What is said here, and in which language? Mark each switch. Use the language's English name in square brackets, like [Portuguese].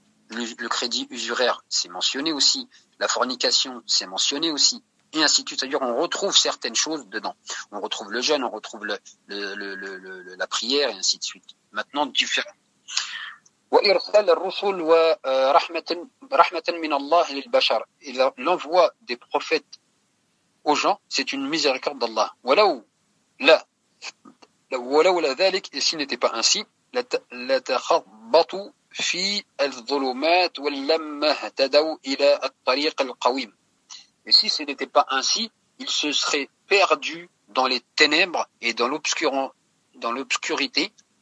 [French] Le crédit usuraire, c'est mentionné aussi. La fornication, c'est mentionné aussi. Et ainsi de suite. C'est-à-dire, on retrouve certaines choses dedans. On retrouve le jeûne, on retrouve la prière, et ainsi de suite. Maintenant, différent. [Arabic] وإرسال الرسل ورحمة رحمة من الله للبشر. [French] إذا l'envoi des prophètes aux gens, c'est une miséricorde d'Allah. [Arabic] ولولا ذلك, [French] et s'il n'était pas ainsi, [Arabic] لتخبطوا في الظلمات ولما اهتدوا إلى الطريق القويم. [French] Et si ce n'était pas ainsi, ils se seraient perdus dans les ténèbres et dans l'obscurité.